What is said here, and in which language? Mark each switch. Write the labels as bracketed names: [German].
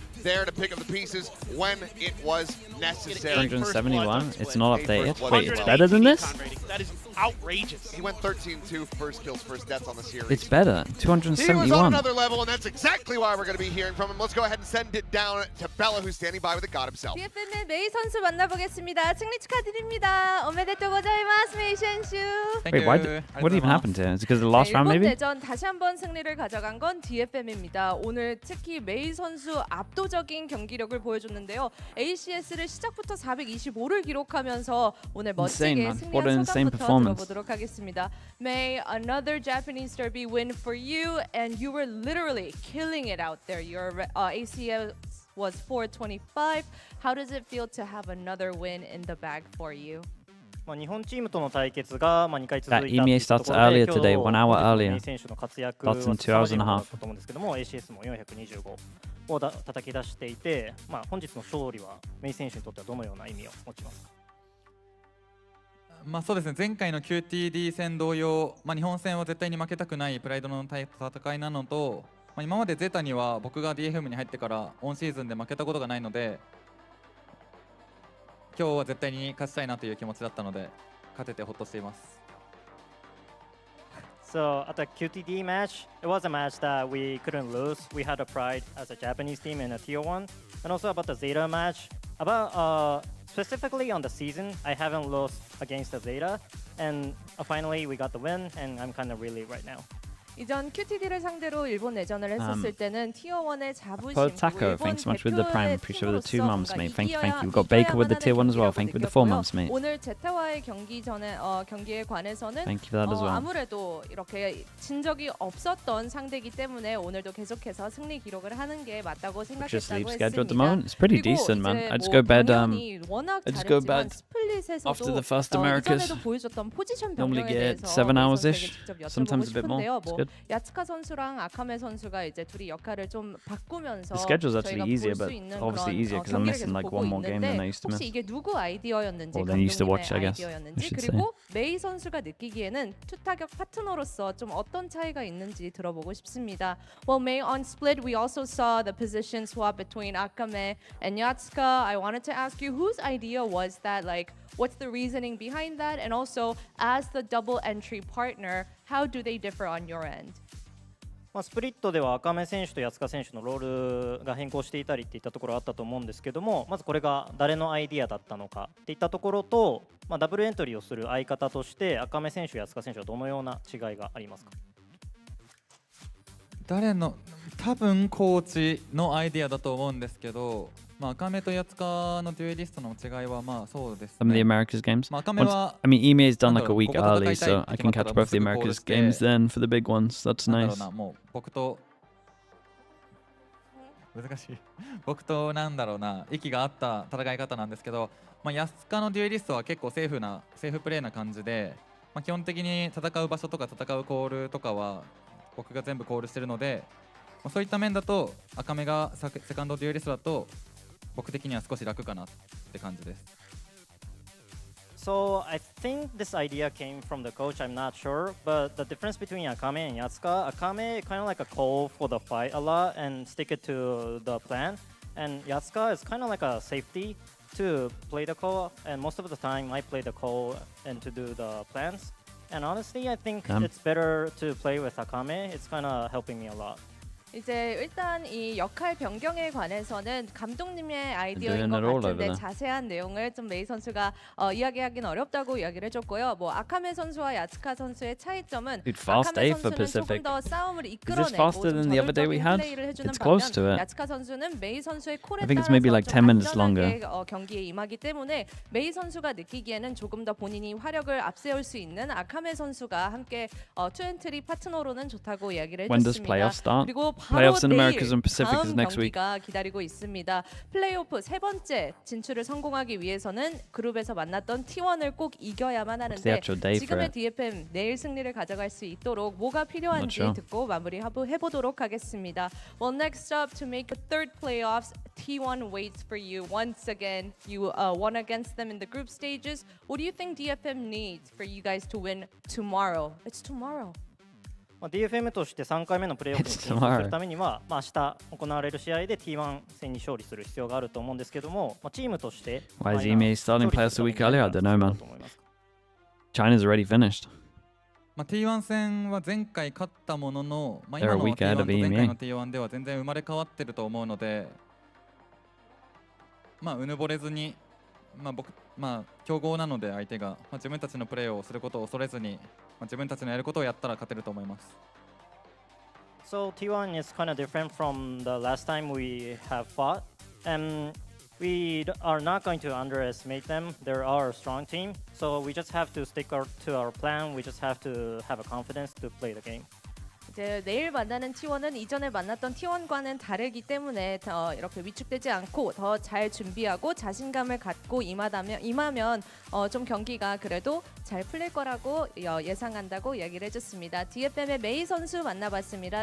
[English] There to pick up the pieces when it was necessary. 271? It's not updated. Wait, it's 108 better than this? That is outrageous. He went 13-2, first kills, first deaths on the series. It's better. He was on 271. another level, and that's exactly why we're going to be hearing from him. Let's go ahead and send it down to Bella, who's standing by with the god himself. [Korean] DFM의 메이 선수 만나보겠습니다. 승리 축하드립니다. [Japanese] 오메데토 고자이마스 [Korean] 메이 선수. [English] Wait, what even happened here? Is it because of the last round, [Korean] 일본 [English] maybe? [Korean] 대전 다시 한번 승리를 가져간 건 DFM입니다. 오늘 특히 메이 선수 압도적인 경기력을 보여줬는데요. ACS를 시작부터 425를 기록하면서 오늘 멋지게 승리한 소감부터 들어보도록 하겠습니다. [English] May, another Japanese derby win for you, and you were literally killing it out there. Your ACS was 425. How does it feel to have another win in the bag for you? [Japanese] 日本チームとの対決が2回続いた [English] EMEA starts earlier today, 1 hour earlier. [Japanese] 選手の活躍 [English] Starts [Japanese] は [English] in 2 hours and a [Japanese] だ [English] half. [Japanese] ったと思うんですけども ACS も425を叩き出していて、本日の勝利はメイ選手にとってはどのような意味を持ちますか？そうですね、前回の QTD 戦同様、日本戦は絶対に負けたくないプライドの戦いなのと、今までゼタには僕が DFM に入ってからオンシーズンで負けたことがないので、今日は絶対に勝ちたいなという気持ちだったので、勝ててほっとしています。 [English] So at the QTD match, it was a match that we couldn't lose. We had a pride as a Japanese team in a tier 1. And also about the ZETA match, about specifically on the season, I haven't lost against the ZETA. And finally we got the win, and I'm kind of relieved right now. [Korean] 이전 QTD를 상대로 일본 내전을 했었을 때는 티어 1의 자부심, [English] Taco, thanks so much with the prime. Appreciate with the 2 months, mate. Thank you. We've got Baker with the tier 1 as well. Thank you with the 4 months, mate. [Korean] 오늘 제타와의 경기에 관해서는 [English] Thank you for that as well. [Korean] 아무래도 이렇게 진 적이 없었던 상대이기 때문에 오늘도 계속해서 승리 기록을 하는 게 맞다고 [English] Just [Korean] 생각했다고 [English] sleep schedule at the [Korean] 했습니다. [English] moment. It's pretty decent, man. I just go bed. I just go bed after the first Americas. Normally get 7 hours ish. Sometimes a bit more. It's good. [Korean] 야츠카 선수랑 아카메 선수가 이제 둘이 역할을 좀 바꾸면서 [English] The schedule's actually easier, but obviously easier because I'm missing like one more game than I used to miss. [Korean] 혹시 이게 누구 아이디어였는지, [English] Or than used to watch, I guess. [Korean] 아이디어였는지, 그리고 메이 선수가 느끼기에는 투타격 파트너로서 좀 어떤 차이가 있는지 들어보고 싶습니다. [English] Well, May, on split we also saw the position swap between Akame and Yatsuka. I wanted to ask you whose idea was that, like what's the reasoning behind that, and also as the double entry partner, how do they differ on your end? [Japanese] スプリットでは赤目選手と安川選手のロールが変更していたりっていったところあったと思うんですけども、まずこれが誰のアイディアだったのかっていったところと、ダブルエントリーをする相方として赤目選手、安川選手はどのような違いがありますか？多分コーチのアイディアだと思うんですけど、赤目と安川のデュエリストの違いはそうですね。 [English] Some of the Americas games. I mean, EMEA is done like a week early, so I can catch both the Americas games then for the big ones. That's nice. [Japanese] 僕と難しい。僕と息が合った戦い方なんですけど、安川のデュエリストは結構セーフプレーな感じで、基本的に戦う場所とか戦うコールとかは僕が全部コールしてるので、そういった面だと赤目がセカンドデュエリストだと僕的には少し楽かなって感じです。 [English] So I think this idea came from the coach, I'm not sure, but the difference between Akame and Yatsuka, Akame kind of like a call for the fight a lot and stick it to the plan, and Yatsuka is kind of like a safety to play the call, and most of the time I play the call and to do the plans. And honestly, I think it's better to play with Akame. It's kind of helping me a lot. [Korean] 이제 일단 이 역할 변경에 관해서는 감독님의 아이디어인 것 같은데 자세한 내용을 좀 메이 선수가 이야기하기는 어렵다고 이야기를 해줬고요. 뭐 아카메 선수와 야츠카 선수의 차이점은 아카메 선수는 조금 더 싸움을 이끌어내고 좀 저돌적인 플레이를 해주는 반면 야츠카 선수는 메이 선수의 콜에 따라서 좀 안전하게 경기에 임하기 때문에 메이 선수가 느끼기에는 조금 더 본인이 화력을 앞세울 수 있는 아카메 선수가 함께 투엔트리 파트너로는 좋다고 이야기를 해줬습니다. 그리고 [English] Playoffs in Americas and Pacific is next week. [Korean] 기다리고 있습니다. 플레이오프 세 번째 진출을 성공하기 위해서는 그룹에서 만났던 T1을 꼭 이겨야만 하는데 지금의 DFM 내일 승리를 가져갈 수 있도록 뭐가 필요한지 듣고 마무리해보도록 하겠습니다. [English] Well, next up to make the third playoffs, T1 waits for you. Once again, you won against them in the group stages. What do you think DFM needs for you guys to win tomorrow? It's tomorrow. [Japanese] DFM として3回目のプレーオフに進出するためには、明日行われる試合で T1 戦に勝利する必要があると思うんですけども、チームとして [English] Why is EMEA starting playoffs a week earlier? I don't know, man. China's already finished. [Japanese] T1 戦は前回勝ったものの、今の T1 と前回の T1 では全然生まれ変わってると思うので、うぬぼれずに、強豪なので相手が、自分たちのプレーをすることを恐れずに、自分たちのやることをやったら勝てると思います。 [English] So T1 is kind of different from the last time we have fought, and we are not going to underestimate them. They're our strong team, so we just have to stick to our plan. We just have to have a confidence to play the game. [Korean] 이제 내일 만나는 T1은 이전에 만났던 T1과는 다르기 때문에 이렇게 위축되지 않고 더 잘 준비하고 자신감을 갖고 임하면 좀 경기가 그래도 잘 풀릴 거라고 예상한다고 이야기를 해줬습니다. DFM의 메이 선수 만나봤습니다.